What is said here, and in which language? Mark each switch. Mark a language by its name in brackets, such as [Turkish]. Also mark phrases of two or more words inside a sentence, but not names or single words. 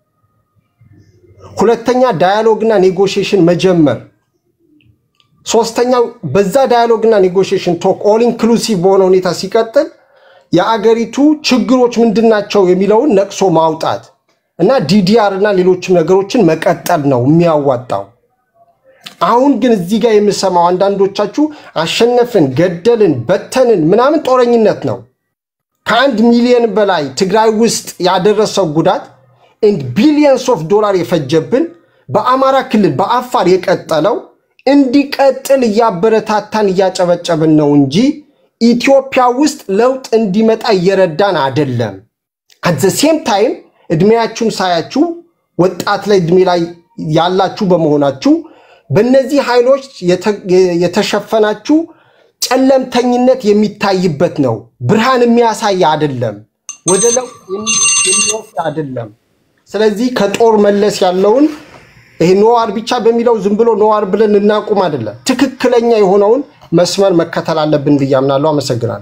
[Amharic] ሁለተኛ [English] dialogue and negotiation [Amharic] መጀመር፣ ሶስተኛው በዛ [English] dialogue and negotiation talk all inclusive [Amharic] በሆነ ሁኔታ ሲቀጥል የአገሪቱ ችግሮች ምንድናቸው የሚለውን ነቅሶ ማውጣት እና ዲዲአር እና ሌሎችም ነገሮችን መቀጠል ነው የሚያዋጣው። አሁን ግን እዚህ ጋር የምሰማው አንዳንዶቻችሁ አሸነፍን፣ ገደልን፣ በተንን ምናምን ጦረኝነት ነው። ከ1 ሚሊዮን በላይ ትግራይ ውስጥ ያደረሰው ጉዳት [English] and billions of dollars [Amharic] የፈጀብን በአማራ ክልል በአፋር የቀጠለው እንዲቀጥል ያበረታታን ያጨበጨብን ነው እንጂ ኢትዮጵያ ውስጥ ለውጥ እንዲመጣ እየረዳን አይደለም። [English] at the same time [Amharic] እድሜያችሁን ሳያችሁ ወጣት ላይ እድሜ ላይ ያላችሁ በመሆናችሁ በእነዚህ ኃይሎች የተሸፈናችሁ ጨለምተኝነት የሚታይበት ነው። ብርሃን የሚያሳይ አይደለም፣ ወደ ለውጥ የሚወስድ አይደለም። ስለዚህ ከጦር መለስ ያለውን ይሄ [English] no war [Amharic] ብቻ በሚለው ዝም ብሎ [English] no war [Amharic] ብለን እናቁም አይደለም። ትክክለኛ የሆነውን መስመር መከተል አለብን ብዬ አምናለሁ። አመሰግናለሁ።